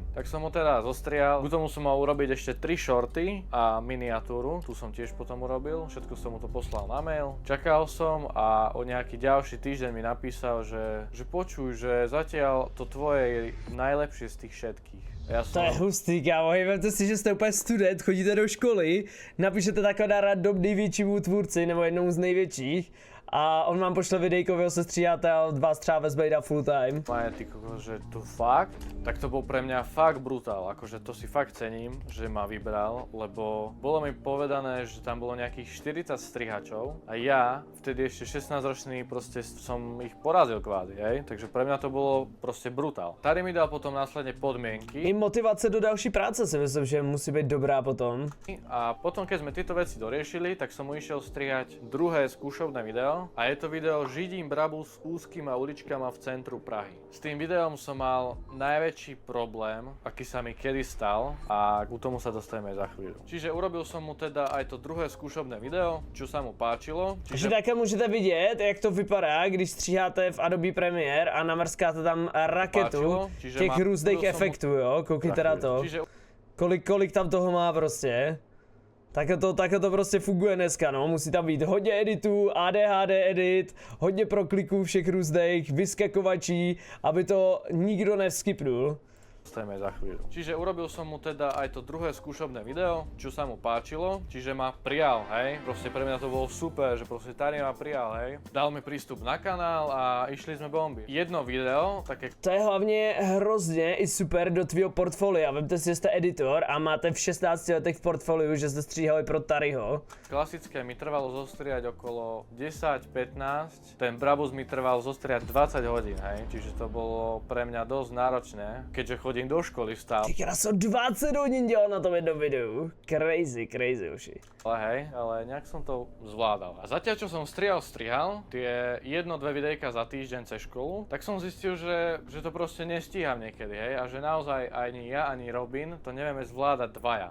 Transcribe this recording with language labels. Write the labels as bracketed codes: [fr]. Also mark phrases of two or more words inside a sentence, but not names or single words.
[sk] Tak som ho teda zostrial. K tomu som mal urobiť ešte 3 shorty a miniatúru. Tu som tiež potom urobil, všetko som mu to poslal na mail. Čakal som a o nejaký ďalší týždeň mi napísal, že počuj, že zatiaľ to tvoje je najlepšie z tých všetkých. [cs] To je hustý, kámo, vemte si, že jste úplně student, chodíte do školy, napíšete taková random největšímu tvůrci, nebo jednomu z největších, a on vám pošle videjko, vy ho se stříháte a vás třeba vezme na [en] full time. [cs] Ty kokos, [sk] že tu fakt, tak to bol pre mňa fakt brutál, akože to si fakt cením, že ma vybral, lebo bolo mi povedané, že tam bolo nejakých 40 strihačov a ja, vtedy ešte 16-ročný, proste som ich porazil kvázi, hej, takže pre mňa to bolo proste brutál. Tary mi dal potom následne podmienky. [cs] I motivace do další práce si myslím, že musí být dobrá potom. [sk] A potom, keď sme tieto veci doriešili, tak som mu išiel strihať druhé skúšovné video. [cs] A je to video Židím Brabu s úzkýma uličkama v centru Prahy. [sk] S tým videom som mal najväčší problém, aký sa mi kedy stal a k tomu sa dostaneme za chvíľu. Čiže urobil som mu teda aj to druhé skúšobné video, čo sa mu páčilo. [cs] Čiže také můžete vidět, jak to vypadá, když stříháte v Adobe Premiere a namrskáte tam raketu těch různých efektů, jo? Koukejte na to. Kolik tam toho má prostě. Takhle to prostě funguje dneska, no, musí tam být hodně editů, ADHD edit, hodně prokliků všech různých vyskakovačí, aby to nikdo nevskipnul. [sk] Stajeme za chvíľu. Čiže urobil som mu teda aj to druhé skúšobné video, čo sa mu páčilo, čiže ma prijal, hej, proste pre mňa to bolo super, že proste Tary ma prijal, hej. Dal mi prístup na kanál a išli sme bomby. Jedno video, také... [cs] To je hlavně hrozně i super do tvýho portfolia, vemte si, že jste editor a máte v 16 letech v portfoliu, že jste stříhali pro Taryho. [sk] Klasické mi trvalo zostriať okolo 10-15, ten Brabus mi trval zostriať 20 hodín, hej, čiže to bolo pre mňa dosť náročné, keďže chodím do školy vstal. [cs] Ty kraso, 20 hodin dělal na tom jednom videu. Crazy uši. [sk] Ale hej, ale nejak som to zvládal. A zatiaľ, čo som strihal tie 1-2 videjka za týždeň cez školu, tak som zistil, že to proste nestíham niekedy, hej, a že naozaj ani ja, ani Robin to nevieme zvládať dvaja.